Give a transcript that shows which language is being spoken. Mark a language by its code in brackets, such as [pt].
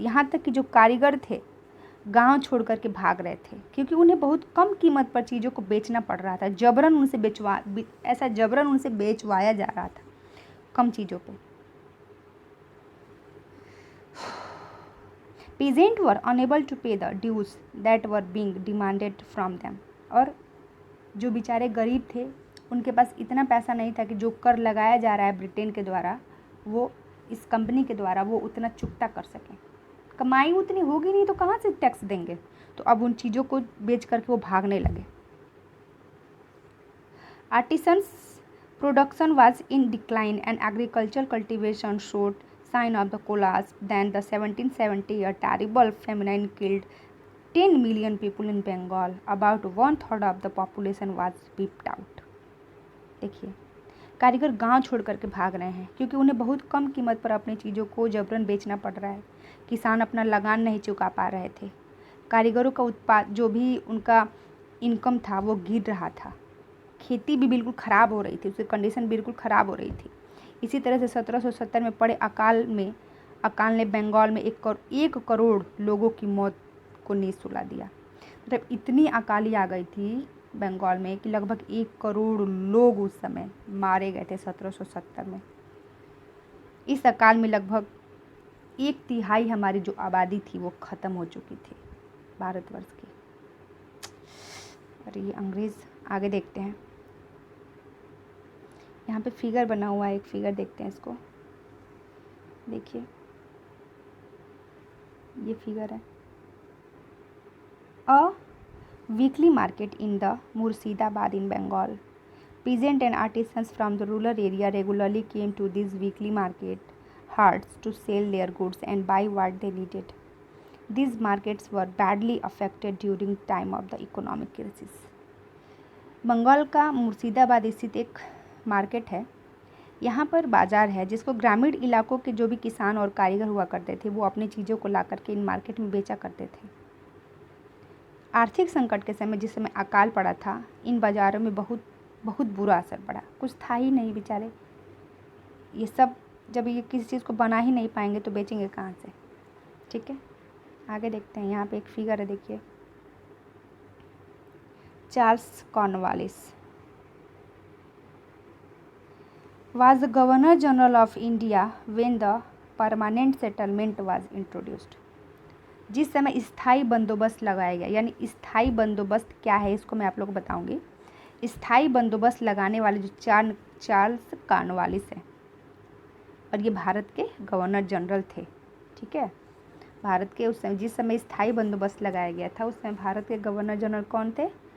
[hi] यहाँ तक कि जो कारीगर थे गांव छोड़ कर के भाग रहे थे क्योंकि उन्हें बहुत कम कीमत पर चीज़ों को बेचना पड़ रहा था, जबरन उनसे जबरन उनसे बेचवाया जा रहा था कम चीज़ों पे। [en] Peasants were unable to pay the dues that were being demanded from them. [hi] और जो बेचारे गरीब थे उनके पास इतना पैसा नहीं था कि जो कर लगाया जा रहा है ब्रिटेन के द्वारा, वो इस कंपनी के द्वारा वो उतना चुकता कर सकें। कमाई उतनी होगी नहीं तो कहाँ से टैक्स देंगे। तो अब उन चीज़ों को बेच करके वो भागने लगे। [en] Artisans production was in decline and agriculture cultivation showed sign of the collapse. Then the 1770 a terrible famine killed 10 million people in Bengal. About 1/3 of the population was wiped out. [hi] देखिए, कारीगर गांव छोड़ करके भाग रहे हैं क्योंकि उन्हें बहुत कम कीमत पर अपनी चीज़ों को जबरन बेचना पड़ रहा है। किसान अपना लगान नहीं चुका पा रहे थे। कारीगरों का उत्पाद जो भी उनका इनकम था वो गिर रहा था। खेती भी बिल्कुल ख़राब हो रही थी, उसकी कंडीशन बिल्कुल ख़राब हो रही थी। इसी तरह से 1770 में पड़े अकाल ने बंगाल में 1 करोड़ लोगों की मौत को नींद सुला दिया। मतलब इतनी अकाली आ गई थी बंगाल में कि लगभग 1 करोड़ लोग उस समय मारे गए थे 1770 में। इस अकाल में लगभग 1/3 हमारी जो आबादी थी वो ख़त्म हो चुकी थी भारतवर्ष की। और ये अंग्रेज़, आगे देखते हैं। यहाँ पे फिगर बना हुआ है, एक फिगर देखते हैं इसको। देखिए, ये फिगर है। [en] A weekly market in the Murshidabad in Bengal. Peasants and artisans from the rural area regularly came to these weekly market halts to sell their goods and buy what they needed. These markets were badly affected during time of the economic crisis. [hi] Bengal का मुर्शिदाबाद स्थित एक market है। यहाँ पर बाज़ार है जिसको ग्रामीण इलाकों के जो भी किसान और कारीगर हुआ करते थे वो अपनी चीज़ों को ला करके इन मार्केट में बेचा करते थे। आर्थिक संकट के समय, जिस समय अकाल पड़ा था, इन बाज़ारों में बहुत बहुत बुरा असर पड़ा। कुछ था ही नहीं बेचारे। ये सब जब ये किसी चीज़ को बना ही नहीं पाएंगे तो बेचेंगे कहाँ से। ठीक है, आगे देखते हैं। यहाँ पे एक फिगर है, देखिए। [en] Charles Cornwallis was the Governor General of India when the permanent settlement was introduced. [hi] जिस समय स्थायी बंदोबस्त लगाया गया, यानी स्थायी बंदोबस्त क्या है इसको मैं आप लोग को बताऊंगी। स्थायी बंदोबस्त लगाने वाले जो चार्ल्स कॉर्नवालिस हैं और ये भारत के गवर्नर जनरल थे। ठीक है, भारत के उस समय जिस समय स्थायी बंदोबस्त लगाया गया था उस समय भारत के गवर्नर जनरल कौन थे?